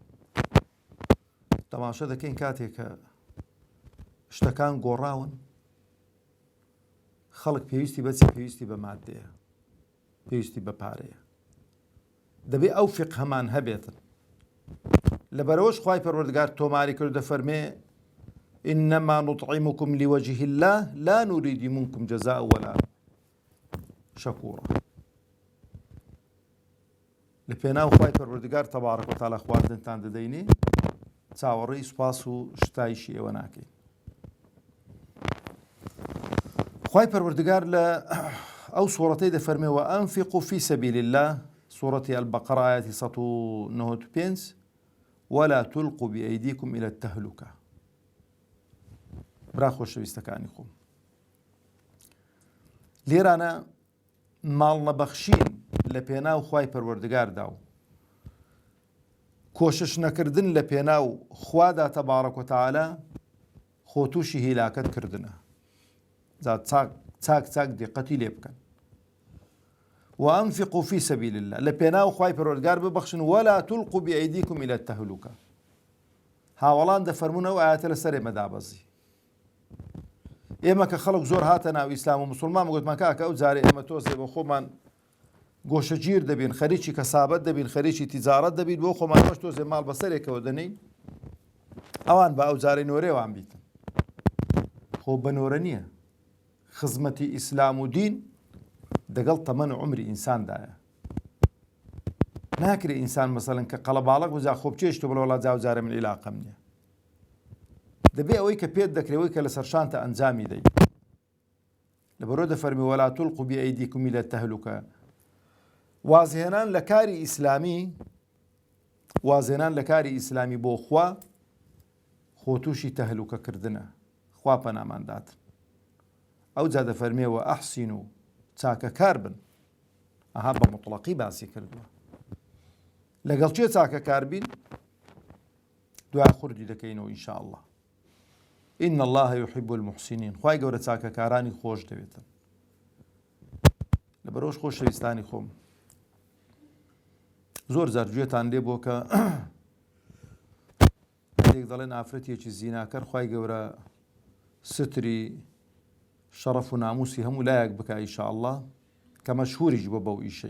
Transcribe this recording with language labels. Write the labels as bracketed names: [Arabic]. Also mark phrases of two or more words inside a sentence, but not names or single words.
[Central Kurdish] تەماشا دەکەین کاتێک کە شتەکان گۆڕاون خەڵک پێویستی بەچی پێویستی بە مادەیە پێویستی بە پارەیە دەبێ ئەو فقهەمان هەبێتن لەبەرەوەش خوای پەروەردگار تۆماری کرد دەفەرمێ [Arabic] إنما نطعمكم لوجه الله لا نريد منكم جزاء ولا شكورا [Central Kurdish] لە پێناو خوای پەروەردگار [Arabic] تەبارەک و تەعالا [Central Kurdish] خواردنتان دەدەینێ چاوەڕێی سوپاس و شتایشی ئێوە ناکەین. خوای پەروەردگار لە ئەو سوورەتەی دەفەرمێەوە [Arabic] ئەنفقوا فی سەبیل الله [Central Kurdish] سوورەتی ئەلبەقەرە ئایەتی 195 [Arabic] ولا تلقوا بأيديكم إلى التهلكة. [Central Kurdish] برا خۆشەویستەکانی خۆم، لێرانە ماڵ نەبەخشین لە پێناو خوای پەروەردگاردا و کۆشش نەکردن لە پێناو خوادا [Arabic] تەبارەک و تەعالا [Central Kurdish] خۆ تووشی هیلاکەت کردنە. چاک دیقەتی لێ بکەن. [Arabic] وأنفقوا في سبيل الله [Central Kurdish] لە پێناو خوای پەروەردگار ببەخشن [Arabic] ولا تلقوا بأيديكم إلى التهلكة. [Central Kurdish] هاوڵان دەفەرمونە ئەو ئاەتە لەسەر ئێمە دابەزی. ئێمە کە خەڵک زۆر هاتە ناو ئیسلام و موسڵمان گوتمان کاکە ئەو جارێ ئێمە تۆزێ بۆ خۆمان گۆشەگیر دەبین، خەریکی کەسابەت دەبین، خەریکی تیجارەت دەبین، بۆ خۆمان بەش تۆزێ ماڵ بەسەرێکەوە دەنین، ئەوان بە ئەو جارەی نۆرێوان بیتن. خۆ بە نۆرە نییە. خزمەتی ئیسلام و دین دەگەڵ تەمەن و عمری ئینساندایە. ناکرێ ئینسان مەسەڵەن کە قەڵەباڵک وزا خۆ بچێشتە بڵێ وەڵا جارە من عیلاقەم نییە. دەبێ ئەوەی کە پێت دەکرێەوەی کە لەسەر شانتە ئەنجامی دەی. لەبەرۆ دەفەرمی [Arabic] وەلا تلقوا بأيديكم إلى التهلكة. [Central Kurdish] وازهێنان لە کاری ئیسلامی بۆ خوا خۆ تووشی تەهلوکەکردنە. خوا پەنامانداتن. ئەو جا دەفەرمێەوە ئەحسین و چاکەکار بن. ئەها بە مطلقی باسی کردووە. لەگەڵ چێ چاکەکار بین؟ دوای خوردی دەکەینەوە [Arabic] ئینشاء الله. إن الله يحب المحسنين. [Central Kurdish] خوای گەورە چاکەکارانی خۆش دەوێتن. لەبەرەوەش خۆشەویستانی خۆم، زۆر جار گوێتان لێ بۆ کە هەندێک دەڵێن ئافرەتێکی زیناکەر خوای گەورە ستری شەڕەف و ناموسی هەموو لایەک بکە [Arabic] ئینشاء الله، [Central Kurdish] کە مەشهوریش بۆ بەو ئیشەی.